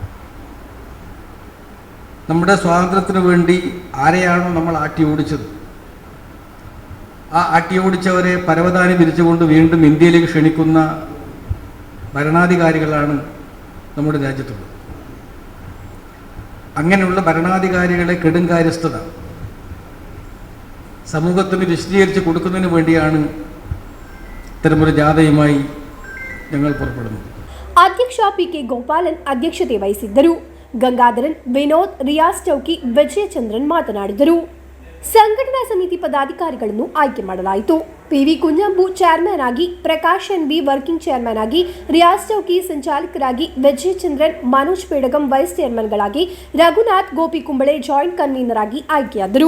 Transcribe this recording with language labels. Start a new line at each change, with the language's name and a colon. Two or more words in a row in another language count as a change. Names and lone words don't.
Malayalam: നമ്മുടെ സ്വാതന്ത്ര്യത്തിന് വേണ്ടി ആരെയാണോ നമ്മൾ ആട്ടി ഓടിച്ചത്, ആ ആട്ടി ഓടിച്ചവരെ പരവതാനി വിരിച്ചുകൊണ്ട് വീണ്ടും ഇന്ത്യയിലേക്ക് ക്ഷണിക്കുന്ന ഭരണാധികാരികളാണ് നമ്മുടെ രാജ്യത്തുള്ളത്. അങ്ങനെയുള്ള ഭരണാധികാരികളെ കെടുങ്കാര്യസ്ഥത സമൂഹത്തിന് വിശദീകരിച്ച് കൊടുക്കുന്നതിന് വേണ്ടിയാണ് ഇത്തരമൊരു ജാഥയുമായി ഞങ്ങൾ പുറപ്പെടുന്നത്.
Kannada: ಅಧ್ಯಕ್ಷ ಪಿಕೆ ಗೋಪಾಲನ್ ಅಧ್ಯಕ್ಷತೆ ವಹಿಸಿದ್ದರು. ಗಂಗಾಧರನ್, ವಿನೋದ್, ರಿಯಾಸ್ ಚೌಕಿ, ವಿಜಯಚಂದ್ರನ್ ಮಾತನಾಡಿದರು. ಸಂಘಟನಾ ಸಮಿತಿ ಪದಾಧಿಕಾರಿಗಳನ್ನು ಆಯ್ಕೆ ಮಾಡಲಾಯಿತು. ಪಿವಿ ಕುಂಜಂಬು ಚೇರ್ಮನ್ ಆಗಿ, ಪ್ರಕಾಶ್ ಎನ್ಬಿ
English: working chairman
Kannada: ಆಗಿ, ರಿಯಾಸ್ ಚೌಕಿ ಸಂಚಾಲಕರಾಗಿ, ವಿಜಯಚಂದ್ರನ್, ಮನೋಜ್ ಪೇಡಗಂ
English: vice chairmanಗಳಾಗಿ,
Kannada: ರಘುನಾಥ್, ಗೋಪಿ ಕುಂಬಳೆ
English: joint convener
Kannada: ಆಗಿ ಆಯ್ಕೆಯಾದರು.